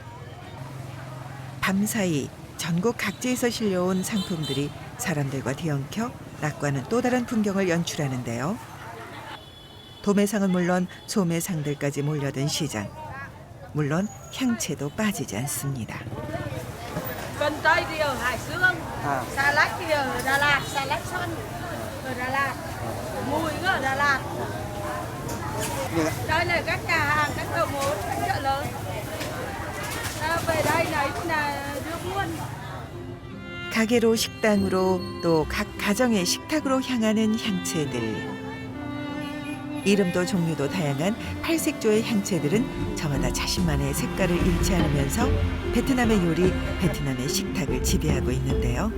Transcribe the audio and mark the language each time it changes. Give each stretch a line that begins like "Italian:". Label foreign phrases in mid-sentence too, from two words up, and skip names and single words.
Korean: 밤사이 전국 각지에서 실려온 상품들이 사람들과 뒤엉켜 낮과는 또 다른 풍경을 연출하는데요. 도매상은 물론 소매상들까지 몰려든 시장. 물론 향채도 빠지지 않습니다.
Vietnamese: Cần tây thì ở Hải Dương, À, xà lách thì ở Đà Lạt, xà lách xoăn ở Đà Lạt, mùi ở Đà Lạt. nhưng Đây là các nhà hàng, các đầu mối, các chợ lớn. Về đây lấy là đưa buôn.
Korean: 가게로 식당으로 또 각 가정의 식탁으로 향하는 향채들. 이름도 종류도 다양한 8색조의 향채들은 저마다 자신만의 색깔을 잃지 않으면서 베트남의 요리, 베트남의 식탁을 지배하고 있는데요.